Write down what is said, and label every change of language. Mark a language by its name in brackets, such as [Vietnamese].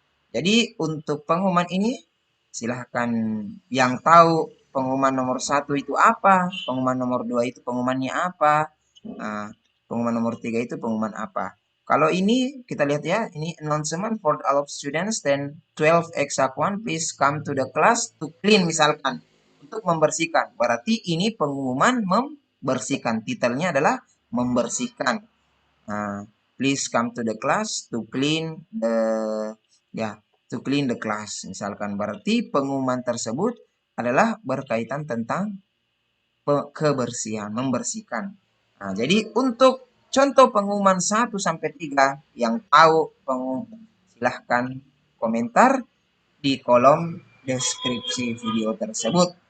[Indonesian] Jadi untuk pengumuman ini silahkan yang tahu pengumuman nomor 1 itu apa, pengumuman nomor 2 itu pengumumannya apa, pengumuman nomor 3 itu pengumuman apa. Kalau ini kita lihat ya, ini [English] announcement for all of students, then 12 exact one please come to the class to clean [Indonesian] misalkan, untuk membersihkan. Berarti ini pengumuman membersihkan, titelnya adalah membersihkan. [English] Please come to the class to clean the class [Indonesian] misalkan. Berarti pengumuman tersebut adalah berkaitan tentang kebersihan, membersihkan. Jadi untuk contoh pengumuman 1 sampai 3 yang tahu pengumuman silahkan komentar di kolom deskripsi video tersebut.